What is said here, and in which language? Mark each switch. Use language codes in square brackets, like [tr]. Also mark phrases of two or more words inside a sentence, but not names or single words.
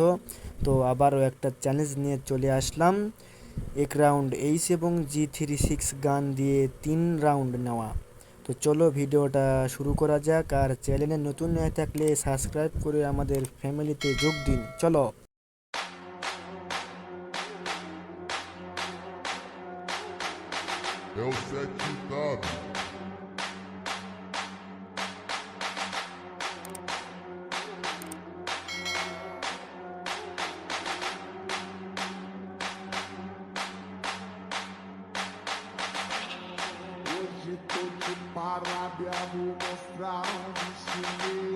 [bn] তো আবারও একটা চ্যালেঞ্জ নিয়ে চলে আসলাম। এক রাউন্ড এইচ এবং G36 গান দিয়ে 3 রাউন্ড নেওয়া। তো চলো ভিডিওটা শুরু করা যাক। আর চ্যানেলে নতুন হয়ে থাকলে সাবস্ক্রাইব করে আমাদের ফ্যামিলিতে যোগ দিন। চলো। [pt] É o 7W. Hoje tô de parábia, vou mostrar um bicho meu.